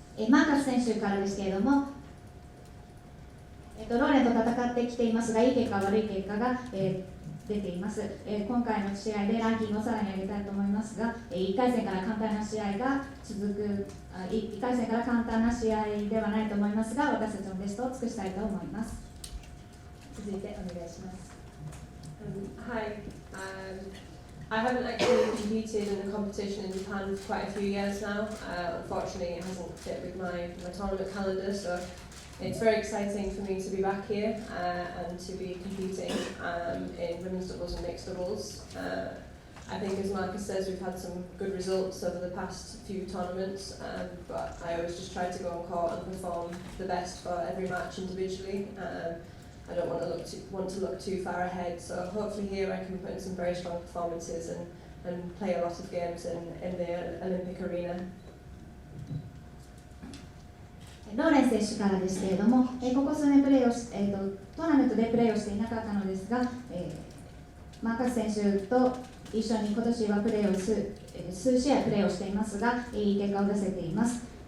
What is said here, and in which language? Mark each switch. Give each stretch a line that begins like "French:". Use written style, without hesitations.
Japanese: マーカス選手からですけれども、ローレンと戦ってきていますが、いい結果、悪い結果が、出ています。今回の試合でランキングをさらに上げたいと思いますが、1回戦から簡単な試合が続く、1回戦から簡単な試合ではないと思いますが、私たちのベストを尽くしたいと思います。続いてお願いします。
English: Hi. I haven't actually competed in a competition in Japan for quite a few years now. Unfortunately, it hasn't fit with my tournament calendar, so it's very exciting for me to be back here and to be competing in women's doubles and mixed doubles. I think, as Marcus says, we've had some good results over the past few tournaments, but I always just try to go on court and perform the best for every match individually. I don't want to look too far ahead, so hopefully here I can put in some very strong performances and play a lot of games in the Olympic arena.
Japanese: ローレン選手からですけれども、ここ数年トーナメントでプレーをしていなかったのですが、マーカス選手と一緒に今年はプレーを数試合プレーをしていますが、いい結果を出せています。